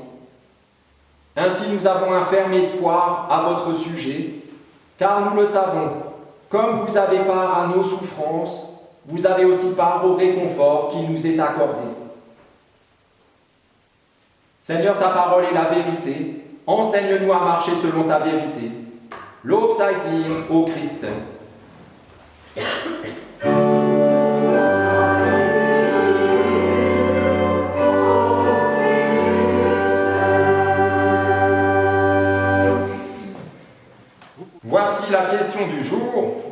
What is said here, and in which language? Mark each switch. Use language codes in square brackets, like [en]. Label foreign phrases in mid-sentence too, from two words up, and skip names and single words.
[fr] Ainsi nous avons un ferme espoir à votre sujet, car nous le savons, comme vous avez part à nos souffrances, vous avez aussi part au réconfort qui nous est accordé. Seigneur, ta parole est la vérité. Enseigne-nous à marcher selon ta vérité. [de] Lob sei dir, [fr] ô Christ. Voici la question du jour.